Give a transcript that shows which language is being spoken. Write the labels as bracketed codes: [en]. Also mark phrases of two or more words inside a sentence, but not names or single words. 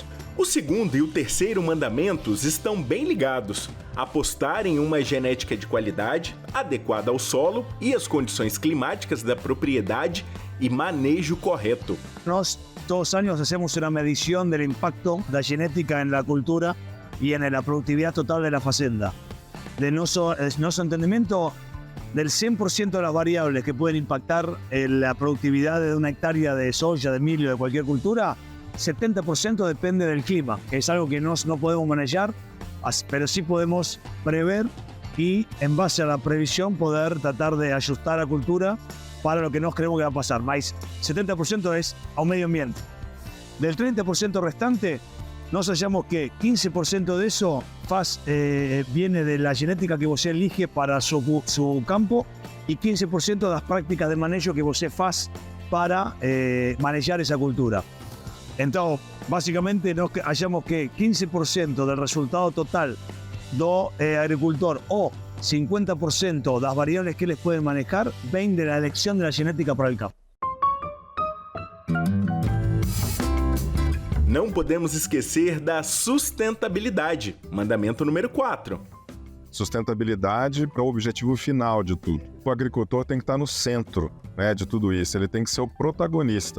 [pt] O segundo e o terceiro mandamentos estão bem ligados. Apostar em uma genética de qualidade, adequada ao solo e às condições climáticas da propriedade e manejo correto. Nós, todos os anos, hacemos uma medição do impacto da genética na cultura [es] y en la productividad total de la [pt] fazenda. [es] De nuestro entendimiento, del 100% de las variables que pueden impactar en la productividad de una hectárea de soya, de milio, de cualquier cultura, 70% depende del clima, que es algo que no podemos manejar, pero sí podemos prever y en base a la previsión poder tratar de ajustar la cultura para lo que nos creemos que va a pasar. Más 70% es a un medio ambiente. Del 30% restante, [pt] nós achamos que [es] 15% de eso viene de la genética que você elige para su campo y 15% de las prácticas de manejo que [pt] você faz [es] para manejar esa cultura. Entonces, básicamente, [pt] nós achamos que [es] 15% del resultado total [pt] do agricultor [es] o 50% das variables que eles pueden manejar ven de la elección de la genética para el campo. [pt] Não podemos esquecer da sustentabilidade, mandamento número 4. Sustentabilidade é o objetivo final de tudo. O agricultor tem que estar no centro, de tudo isso, ele tem que ser o protagonista.